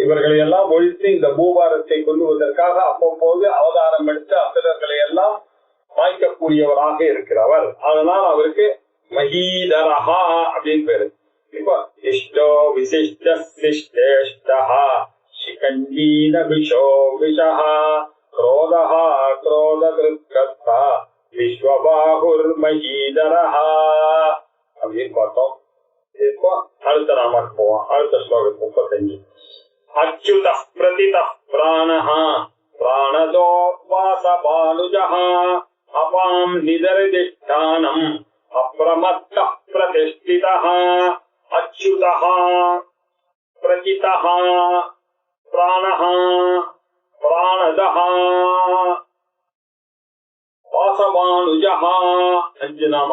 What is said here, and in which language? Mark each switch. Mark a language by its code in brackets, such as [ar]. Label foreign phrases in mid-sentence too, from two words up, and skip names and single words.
[ta] இவர்களை எல்லாம் ஒழித்து இந்த பூபாரத்தை கொள்ளுவதற்காக அவ்வப்போது அவதாரம் எடுத்து அசுரர்களை எல்லாம் வாய்க்கக்கூடியவராக இருக்கிறவர். அதனால் அவருக்கு மஹீதரஹா அப்படின்னு பேரு. இப்போ [sa] इष्टो विशिष्ट शिष्टेष्टा शिखण्डीन विषो विषहा क्रोधः क्रोधकृत्कर्ता विश्वबाहुर महीधरः [ta] அப்படின்னு பார்த்தோம். இப்போ அடுத்த நாமக்கு போவோம். அடுத்த ஸ்லோகம் 35. [sa] अच्युत प्रथित प्राणः प्राणदो वासवानुजः अपाम् निधिरधिष्ठानम् अप्रमत्त प्रतिष्ठितः अच्युतः प्रथितः प्राणः प्राणदः वासवानुजः [ta] அஞ்சு நாமா.